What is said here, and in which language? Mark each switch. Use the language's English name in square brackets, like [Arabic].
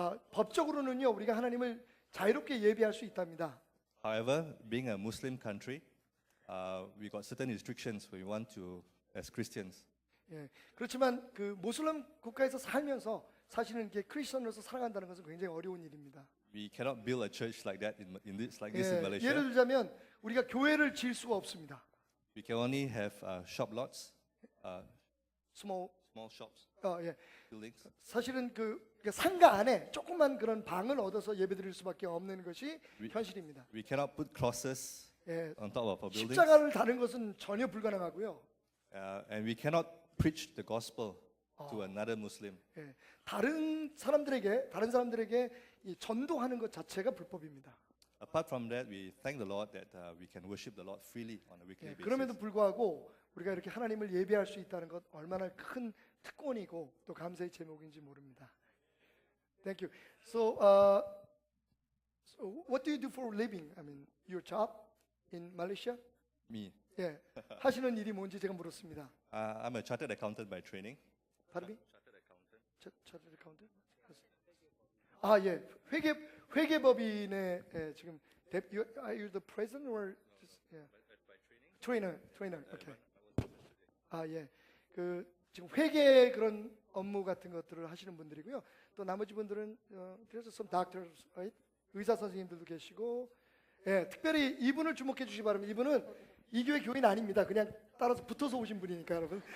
[Korean] 법적으로는요 우리가 하나님을 자유롭게 예배할 수 있답니다. [English] However, being a Muslim country, we got certain restrictions we want to, as Christians. [Korean] 예, 그렇지만 그 모슬람 국가에서 살면서 사실은 이렇게 크리스천으로서 살아간다는 것은 굉장히 어려운 일입니다. [English] We cannot build a church like that in this like this in [Korean] 예, [English] Malaysia. [Korean] 예를 들자면 우리가 교회를 지을 수가 없습니다. [English] We can only have shop lots, small small shops, [Korean] 예. [English] buildings. [Korean] 사실은 그 상가 안에 조그만 그런 방을 얻어서 예배드릴 수밖에 없는 것이 현실입니다. [English] We cannot put crosses [Korean] 예, [English] on top of our buildings, [Korean] 십자가를 다는 것은 전혀 불가능하고요. [English] and we cannot preach the gospel to another Muslim. [Korean] 예, 다른 사람들에게 이 전도하는 것 자체가 불법입니다. [English] Apart from that, we thank the Lord that we can worship the Lord freely on a weekly [Korean] 예, [English] basis. [Korean] 그럼에도 불구하고 우리가 이렇게 하나님을 예배할 수 있다는 것 얼마나 큰 특권이고 또 감사의 제목인지 모릅니다. [English] Thank you. So what do you do for a living? I mean, your job in Malaysia? Me, [Korean] 예, 하시는 일이 뭔지 제가 물었습니다. [English] I'm a chartered accountant by training. Pardon me? Chartered accountant? [Korean] 예, 회계법인의 지금 [English] are you the president or just trainer? Okay. [Korean] 예, 그 지금 회계 그런 업무 같은 것들을 하시는 분들이고요. 또 나머지 분들은 그래서 [English] some doctors, right? [Korean] 의사 선생님들도 계시고, 예, 특별히 이분을 주목해 주시기 바랍니다. 이분은 이 교회 교인 아닙니다. 그냥 따라서 붙어서 오신 분이니까 여러분.